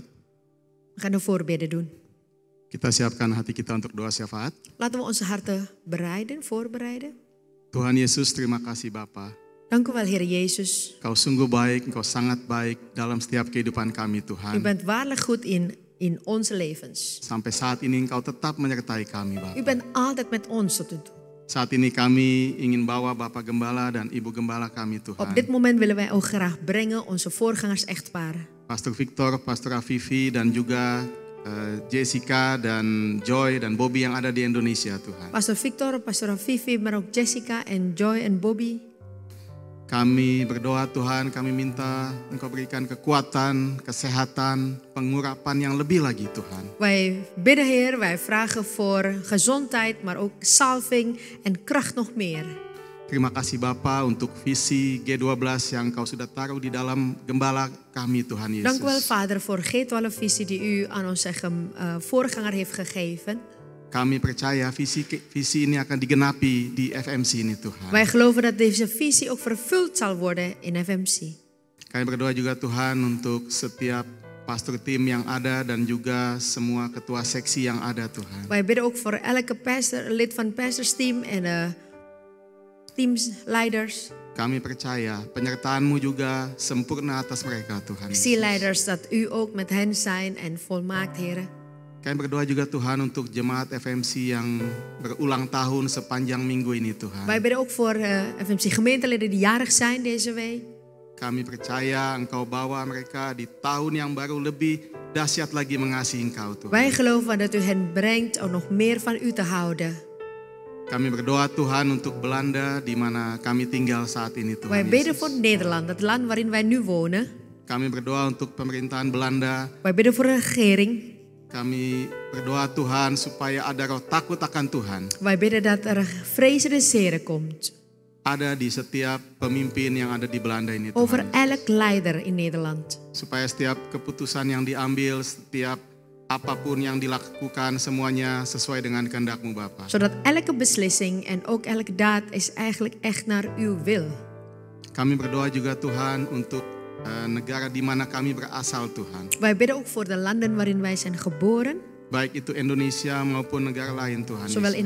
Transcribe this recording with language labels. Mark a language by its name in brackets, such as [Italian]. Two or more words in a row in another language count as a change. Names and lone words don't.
[Dutch] We gaan de voorbeden doen. [Indonesian] Kita siapkan hati kita untuk doa syafaat. [Dutch] Laten we onze harten bereiden, voorbereiden. [Indonesian] Tuhan Yesus, terima kasih Bapa. [Dutch] Dank u wel, Heer Jezus. [Indonesian] Kau sungguh baik, Engkau sangat baik dalam setiap kehidupan kami [Dutch] U [Indonesian] Tuhan. [Dutch] bent waarlijk goed in onze levens. [Indonesian] Sampai saat ini Engkau tetap menyertai kami [Dutch] U [Indonesian] Bapa. [Dutch] bent altijd met ons tot u toe. [Indonesian] Saat ini kami ingin bawa Bapak Gembala dan Ibu Gembala kami [Dutch] Op [Indonesian] Tuhan. [Dutch] dit moment willen wij ook graag brengen onze voorgangers echtparen. [Indonesian] Pastor Victor, Pastor Afifi dan juga Jessica dan Joy dan Bobby yang ada di Indonesia Tuhan. [Dutch] Pastor Victor, Pastor Afifi, maar ook Jessica en Joy en Bobby. [Indonesian] Kami berdoa Tuhan, kami minta Engkau berikan kekuatan, kesehatan, pengurapan yang lebih lagi Tuhan. [Dutch] Wij bidden, Heer, wij vragen voor gezondheid, maar ook salving en kracht nog meer. [Indonesian] Terima kasih Bapa untuk visi G12 yang Kau sudah taruh di dalam gembala kami Tuhan [Dutch] Dank u wel, [Indonesian] Yesus. [Dutch] Vader, voor G12-visie die u aan onze voorganger heeft gegeven. [Indonesian] Kami percaya visi ini akan digenapi di FMC ini Tuhan. [Dutch] Wij geloven dat deze visie ook vervuld zal worden in FMC. [Indonesian] Kami berdoa juga Tuhan untuk setiap pastor tim yang ada dan juga semua ketua seksi yang ada Tuhan. [Dutch] Wij bidden ook voor elke pastor, lid van het pastorsteam en teamsleiders, [Indonesian] Kami percaya penyertaan-Mu juga sempurna atas mereka Tuhan Yesus. [Dutch] C-leiders, dat u ook met hen zijn en volmaakt, Heer. [Indonesian] Kami berdoa juga Tuhan untuk jemaat FMC yang berulang tahun sepanjang minggu ini Tuhan. [Dutch] Wij bidden ook voor FMC gemeenteleden die jarig zijn deze week. [Indonesian] Kami percaya Engkau bawa mereka di tahun yang baru lebih dahsyat lagi mengasihi Engkau Tuhan. [Dutch] Wij geloven dat u hen brengt om nog meer van u te houden. [Indonesian] Kami berdoa Tuhan untuk Belanda di mana kami tinggal saat ini Tuhan [Dutch] Wij bidden [Indonesian] Yesus. [Dutch] voor Nederland, het land waarin wij nu wonen. [Indonesian] Kami berdoa untuk pemerintahan Belanda. [Dutch] Wij bidden voor de regering. [Indonesian] Kami berdoa Tuhan supaya ada roh takut akan Tuhan. [Dutch] Wij bidden dat er vrezen des Heren komt. [Indonesian] ada di setiap pemimpin yang ada di Belanda ini [Dutch] Over [Indonesian] Tuhan. [Dutch] elk leider in Nederland. [Indonesian] Supaya setiap keputusan yang diambil, setiap apapun yang dilakukan semuanya sesuai dengan kehendak-Mu Bapa. [Dutch] Zodat elke beslissing en ook elke daad is eigenlijk echt naar uw wil. [Indonesian] Kami berdoa juga Tuhan untuk negara di mana kami berasal Tuhan. [Dutch] Wij bidden ook voor de landen waarin wij zijn geboren. [Indonesian] Baik itu Indonesia maupun negara lain Tuhan [Dutch] Zowel [Indonesian] Yesus.